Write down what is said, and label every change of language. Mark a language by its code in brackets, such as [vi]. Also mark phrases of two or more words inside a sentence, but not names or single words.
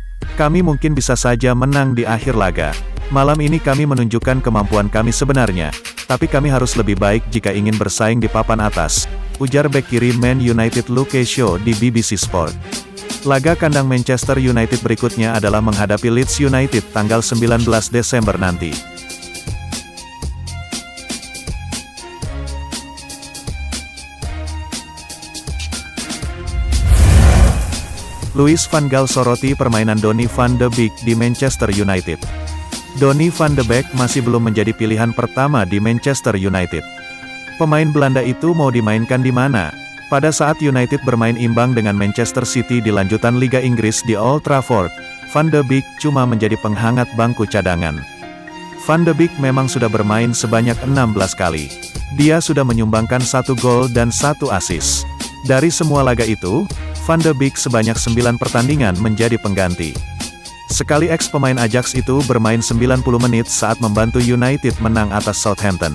[id] Kami mungkin bisa saja menang di akhir laga. Malam ini kami menunjukkan kemampuan kami sebenarnya, tapi kami harus lebih baik jika ingin bersaing di papan atas, ujar bek kiri Man United Luke Shaw di BBC Sport. Laga kandang Manchester United berikutnya adalah menghadapi Leeds United tanggal 19 Desember nanti. Louis van Gaal soroti permainan Donny van de Beek di Manchester United. Donny van de Beek masih belum menjadi pilihan pertama di Manchester United. Pemain Belanda itu mau dimainkan di mana? Pada saat United bermain imbang dengan Manchester City di lanjutan Liga Inggris di Old Trafford, Van de Beek cuma menjadi penghangat bangku cadangan. Van de Beek memang sudah bermain sebanyak 16 kali. Dia sudah menyumbangkan 1 gol dan 1 assist. Dari semua laga itu, Van de Beek sebanyak 9 pertandingan menjadi pengganti. Sekali ex-pemain Ajax itu bermain 90 menit saat membantu United menang atas Southampton.